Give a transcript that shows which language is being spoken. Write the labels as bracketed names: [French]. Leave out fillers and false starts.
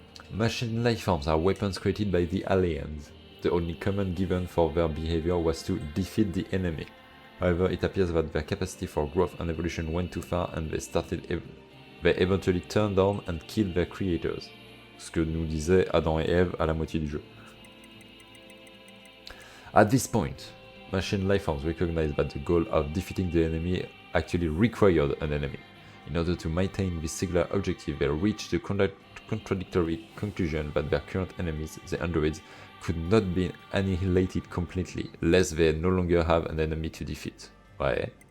[English] Machine lifeforms are weapons created by the aliens. The only command given for their behavior was to defeat the enemy. However, it appears that their capacity for growth and evolution went too far and they eventually turned on and killed their creators. [French] Ce que nous disaient Adam et Ève à la moitié du jeu. [English] At this point, machine lifeforms recognized that the goal of defeating the enemy actually required an enemy. In order to maintain this singular objective, they reached the contradictory conclusion that their current enemies, the androids, could not be annihilated completely, lest they no longer have an enemy to defeat. Ouais.